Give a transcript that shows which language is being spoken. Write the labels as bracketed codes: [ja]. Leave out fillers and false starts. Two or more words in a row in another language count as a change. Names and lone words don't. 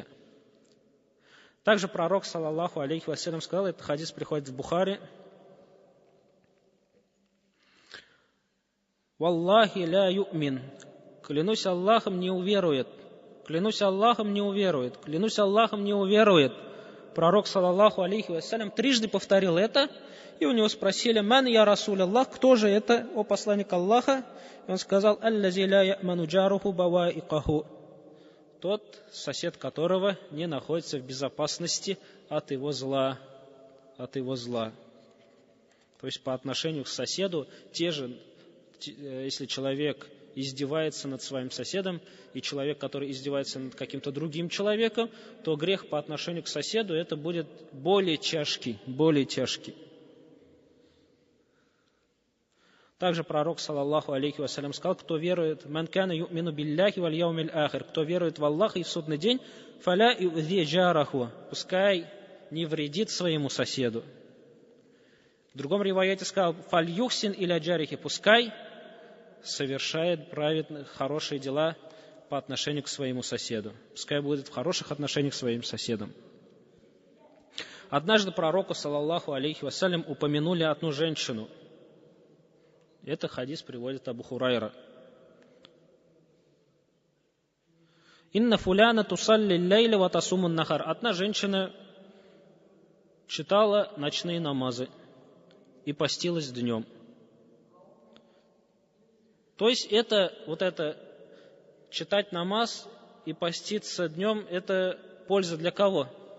[ru] Также пророк, [ar] صلى الله عليه وسلم, [ru] сказал, этот хадис приходит в Бухари: [ar] «والله لا يؤمن», [ru] клянусь Аллахом, не уверует. Клянусь Аллахом, не уверует. Клянусь Аллахом, не уверует. Пророк, [ar] صلى الله عليه وسلم, [ru] трижды повторил это, и у него спросили: [ar] «من يا رسول الله», [ru] кто же это, о посланник Аллаха? И он сказал: [ar] «الذي لا يأمن جاره بوائقه», [ru] тот, сосед которого не находится в безопасности от его зла. То есть по отношению к соседу, если человек издевается над своим соседом, и человек, который издевается над каким-то другим человеком, то грех по отношению к соседу это будет более тяжкий. Также пророк, [ar] صلى الله عليه وسلم, [ru] сказал: кто верует, [ar] «من كان يؤمن بالله واليوم الآخر», [ru] кто верует в Аллаха и в судный день, [ar] «فلا يؤذ جاره», [ru] пускай не вредит своему соседу. В другом риваяте сказал: [ar] «فليحسن إلى جاره», [ru] пускай совершает праведные, хорошие дела по отношению к своему соседу, пускай будет в хороших отношениях к своим соседам. Однажды пророку, [ar] صلى الله عليه وسلم, [ru] упомянули одну женщину. Это хадис приводит Абу Хурайра. [ar] «إن فلانة تصلي الليل وتصوم النهار». [ru] Одна женщина читала ночные намазы и постилась днем. То есть это читать намаз и поститься днем, это польза для кого?